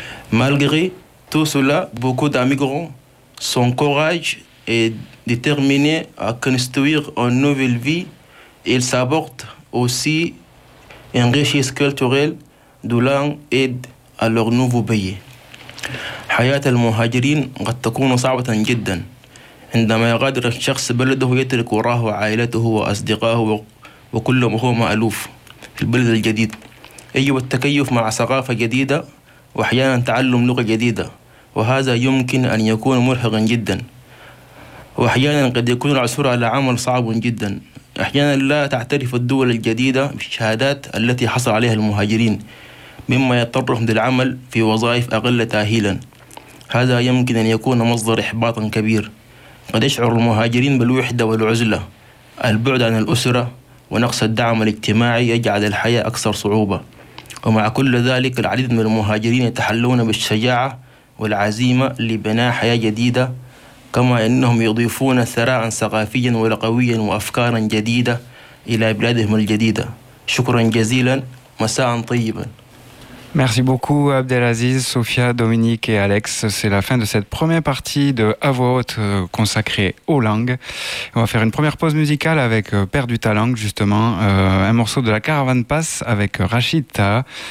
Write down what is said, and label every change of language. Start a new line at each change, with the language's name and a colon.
French: Malgré tout cela, beaucoup d'immigrants sont courageux et déterminés à construire une nouvelle vie. Ils s'apportent aussi une richesse culturelle de langue et à leur nouveau pays.
Arabic: حياة المهاجرين قد تكون صعبة جدا عندما يغادر الشخص بلده ويترك وراه عائلته وأصدقائه وكل ما هو مألوف في البلد الجديد. يجب التكيف مع ثقافة جديدة وأحيانا تعلم لغة جديدة، وهذا يمكن أن يكون مرهقا جدا، وأحيانا قد يكون العثور على عمل صعب جدا. أحيانا لا تعترف الدول الجديدة بالشهادات التي حصل عليها المهاجرين، مما يضطرهم للعمل في وظائف أقل تأهيلا. هذا يمكن أن يكون مصدر إحباط كبير. قد يشعر المهاجرين بالوحدة والعزلة، البعد عن الأسرة ونقص الدعم الاجتماعي يجعل الحياة أكثر صعوبة. ومع كل ذلك العديد من المهاجرين يتحلون بالشجاعة والعزيمة لبناء حياة جديدة، كما أنهم يضيفون ثراء ثقافيا ولغويا وأفكارا جديدة إلى بلادهم الجديدة. شكرا جزيلا، مساء طيبا.
French: Merci beaucoup Abdelaziz, Sophia, Dominique et Alex. C'est la fin de cette première partie de À voix haute consacrée aux langues. On va faire une première pause musicale avec Père du Talang, justement, un morceau de la Caravane Passe avec Rachid Taha.